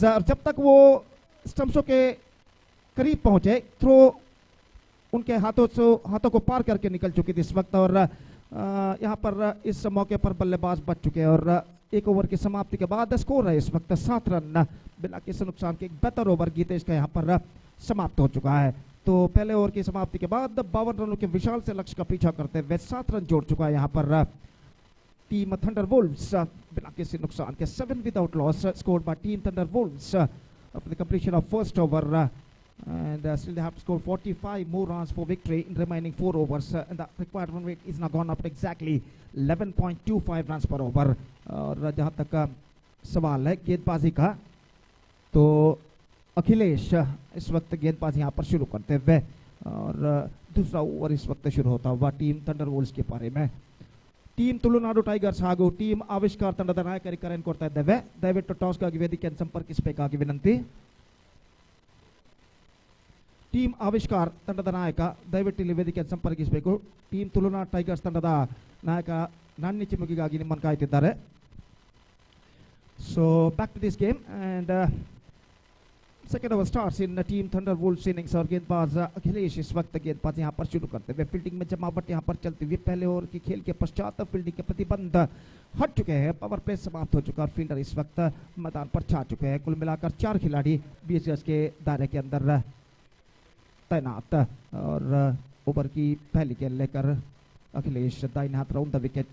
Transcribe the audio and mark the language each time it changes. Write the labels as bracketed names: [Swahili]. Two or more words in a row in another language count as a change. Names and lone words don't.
[Hindi] जब तक वो स्टंप्सों के करीब पहुंचे थ्रो उनके हाथों को पार करके निकल चुकी थी इस वक्त और यहां पर इस मौके पर बल्लेबाज बच चुके हैं और 1 ओवर की समाप्ति के बाद स्कोर है इस वक्त 7 रन बिना किसी नुकसान के। एक बेहतर ओवर गितेश का यहां पर समाप्त हो चुका है। तो पहले ओवर की समाप्ति के बाद 52 रनों के विशाल से लक्ष्य का पीछा करते हुए 7 रन जोड़ चुका है यहां पर टीम थंडर वुल्व्स बिना किसी नुकसान के। [English] 7 without loss scored by team Thunder Wolves after the completion of first over and still they have to score 45 more runs for victory in remaining 4 overs and the required run rate is now gone up to exactly 11.25 runs per over। [Hindi] और जहां तक सवाल है गेंदबाजी का तो अखिलेश इस वक्त गेंदबाजी यहाँ पर शुरू करते हुए और दूसरा ओवर इस वक्त शुरू होता हुआ टीम थंडर वुल्व्स के बारे में। [Kannada] ಟೀಮ್ ತುಳುನಾಡು ಟೈಗರ್ಸ್ ಹಾಗೂ ಟೀಮ್ ಆವಿಷ್ಕಾರ ತಂಡದ ನಾಯಕರಿಗೆ ಕರೆಯನ್ನು ಕೊಡ್ತಾ ಇದ್ದೇವೆ. ದಯವಿಟ್ಟು ಟಾಸ್ಗಾಗಿ ವೇದಿಕೆಯನ್ನು ಸಂಪರ್ಕಿಸಬೇಕಾಗಿ ವಿನಂತಿ. ಟೀಮ್ ಆವಿಷ್ಕಾರ ತಂಡದ ನಾಯಕ ದಯವಿಟ್ಟು ಇಲ್ಲಿ ವೇದಿಕೆಯನ್ನು ಸಂಪರ್ಕಿಸಬೇಕು. ಟೀಮ್ ತುಳುನಾಡು ಟೈಗರ್ಸ್ ತಂಡದ ನಾಯಕ ನಾಣ್ಯ ಚಿಮ್ಮುಗಿಗಾಗಿ ನಿಮ್ಮನ್ನು ಕಾಯ್ತಿದ್ದಾರೆ. [English] so back to this game and second over starts in team Thunder Wolves innings [Hindi] और गेंदबाज अखिलेश इस वक्त गेंदबाज यहाँ पर शुरू करते हुए फील्डिंग में जमावट यहाँ पर चलती हुई पहले ओवर की खेल के पश्चात फील्डिंग के प्रतिबंध हट चुके हैं. पावर प्ले समाप्त हो चुका और फील्डर इस वक्त मैदान पर छा चुके हैं. कुल मिलाकर 4 खिलाड़ी 20 गज के दायरे के अंदर तैनात और ओवर की पहली गेंद लेकर अखिलेश दाहिने हाथ [English] round the wicket.